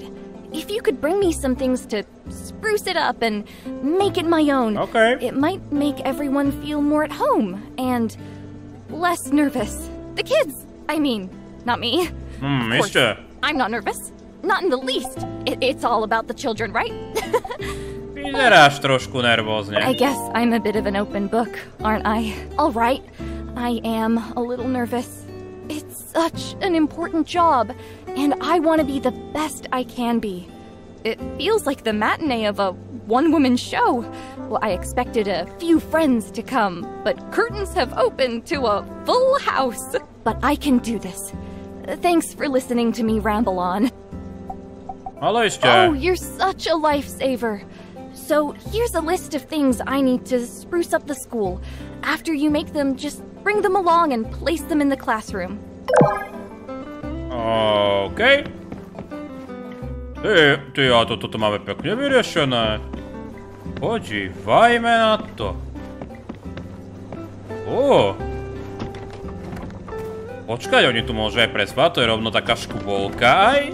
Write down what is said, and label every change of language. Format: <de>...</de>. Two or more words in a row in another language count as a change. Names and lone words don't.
<en>If you could bring me some things to spruce it up and make it my own, Okay. it might make everyone feel more at home and less nervous. The kids, I mean, not me. Of course,</en> <sk>Ešte.</sk> <en>I'm not nervous. Not in the least. It's all about the children, right?</en> <sk>Vyzeráš trošku nervózne.</sk> <en>I guess I'm a bit of an open book, aren't I? All right, I am a little nervous. It's such an important job, and I want to be the best I can be. It feels like the matinee of a one-woman show. Well, I expected a few friends to come, but curtains have opened to a full house. But I can do this. Thanks for listening to me ramble on.</en> <sk>Ale ešte.</sk> <en>Oh, you're such a lifesaver. So here's a list of things I need to spruce up the school. After you make them, just bring them along and place them in the classroom. OK.</en> <sk>Ty, a toto máme pekne vyriešené. Podívajme na to. Počkaj, oni tu môžu aj prespať, to je rovno taká škubolka aj.</sk>